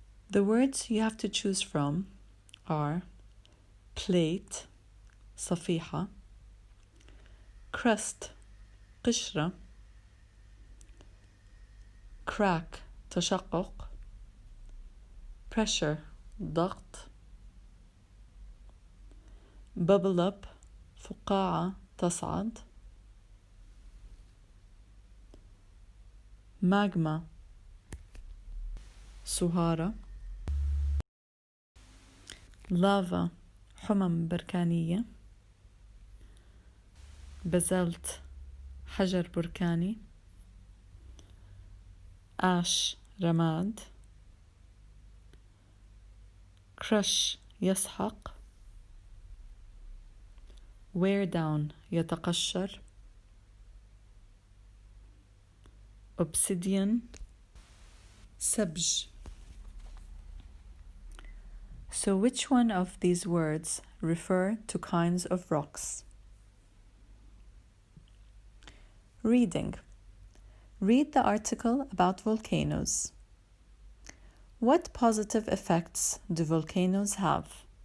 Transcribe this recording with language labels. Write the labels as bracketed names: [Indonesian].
[English] The words you have to choose from are plate, صفيحة, crust, قشرة, crack, تشقق, pressure, ضغط, bubble up, فقاعة, تصعد, [Arabic] magma Sahara, lava حمم بركانية، بازلت حجر بركاني، ash رماد، [English] crush يسحق، wear down يتقشر، obsidian سبج. So which one of these words refer to kinds of rocks? Reading. Read the article about volcanoes. What positive effects do volcanoes have?